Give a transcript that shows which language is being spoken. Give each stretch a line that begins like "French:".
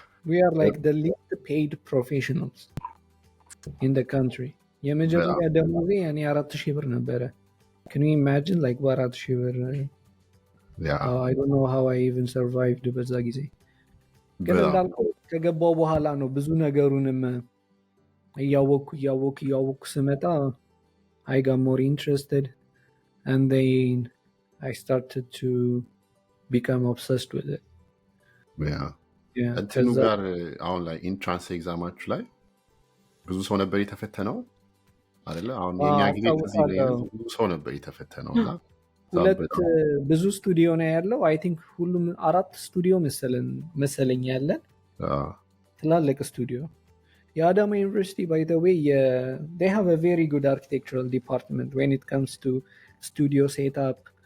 English: We are like the least paid professionals in the country.
Amharic: የመጀመሪያ ደሞዜ እኔ 4000 ብር ነበረ።
English: Can you imagine like
Amharic: በ4000 ብር?
English: I don't know how I even survived
Amharic: በዛ ጊዜ። ግን እንዳልከው ከገባው በኋላ ነው ብዙ ነገሩንም እያወኩ ስመጣ
English: I got more interested and then I started to become obsessed with it.
Amharic: እንትኑ ጋር አሁን ላይ ኢንትራንስ ኤግዛማችሁ ላይ ብዙ ሰው ነበር የተፈተነው አይደለ? አሁን የኛ ጊዜ ብዙ ሰው ነበር የተፈተነው እና ብዙ ስቱዲዮ ነው ያለው። አይ ቲንክ ሁሉም 4 ስቱዲዮ መሰለኝ ያለን ትላልቅ ስቱዲዮ። የአዳማ ዩኒቨርሲቲ
English: by the way they have a very good architectural department when it comes to studio setup,